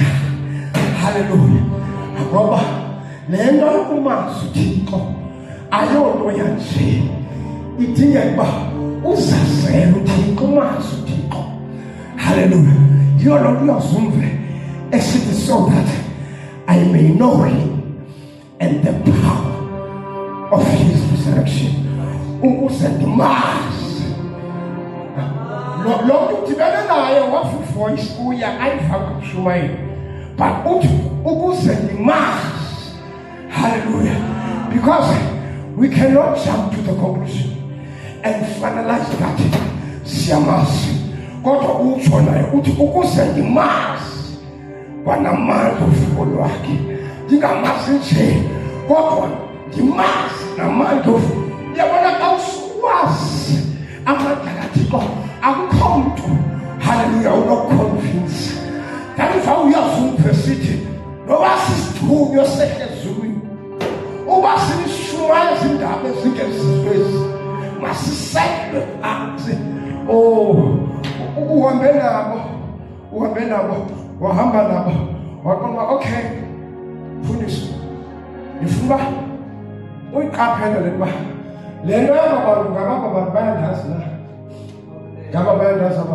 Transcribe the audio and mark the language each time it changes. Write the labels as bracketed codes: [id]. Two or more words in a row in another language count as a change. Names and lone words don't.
[xh] Hallelujah. Ngoba le nto yokumazi uThixo ayonto yanje, idinga ukuba uzazele uThixo, umazi uThixo. [en] Hallelujah. [xh] Yiyo loo nto uyazumve esithi [en] so that I may know him and the power of his resurrection. [xh] Ukuze ndimazi. Lo mntu udibene naye wafi-voice uya ayiva kabushumane, but uthi ukuze ndimazi. Hallelujah. [en] Because we cannot jump to the conclusion and finalize that [xh] siyamazi, kodwa utsho naye uthi ukuze ndimazi kwanamandla ufuko lwakhe, ndingamazi nje kodwa ndimazi namandla. Yabona xa usuwazi amandla kaThixo akukho mntu, hallelujah, unoconvince. [en] That is how [xh] uyazumva esithi noba sisithunywa sehlezulwini, uba sinishumayo izindaba ezingezizwezi, masisekelwe phansi. Uhambe nabo, wahamba nabo, waqonda okay, mfundisi, ngifuna uba uyiqaphele le nto, le nto yabantu ngabantu bayandazi na, ngaba bayandazi aba.